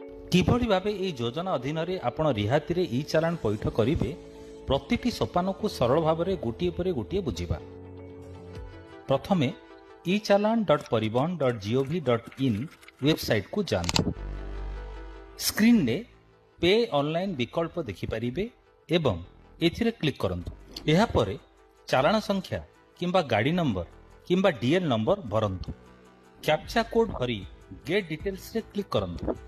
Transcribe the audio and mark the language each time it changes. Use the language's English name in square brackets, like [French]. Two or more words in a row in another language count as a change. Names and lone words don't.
[Odia] କିଭାବେ ଭାବେ ଏହି ଯୋଜନା ଅଧୀନରେ ଆପଣ ରିହାତିରେ ଇ ଚାଲାଣ ପଇଠ କରିବେ ପ୍ରତିଟି ସୋପାନକୁ ସରଳ ଭାବରେ ଗୋଟିଏ ପରେ ଗୋଟିଏ ବୁଝିବା। ପ୍ରଥମେ echalan.parivahan.gov.in ୱେବସାଇଟକୁ ଯାଆନ୍ତୁ। ସ୍କ୍ରିନରେ [English] pay online [Odia] ବିକଳ୍ପ ଦେଖିପାରିବେ ଏବଂ ଏଥିରେ କ୍ଲିକ୍ କରନ୍ତୁ। ଏହାପରେ ଚାଲାଣ ସଂଖ୍ୟା କିମ୍ବା ଗାଡ଼ି ନମ୍ବର କିମ୍ବା [English] DL number [Odia] ଭରନ୍ତୁ। [English] captcha code [Odia] ଭରି [English] get details [Odia] କ୍ଲିକ୍ କରନ୍ତୁ।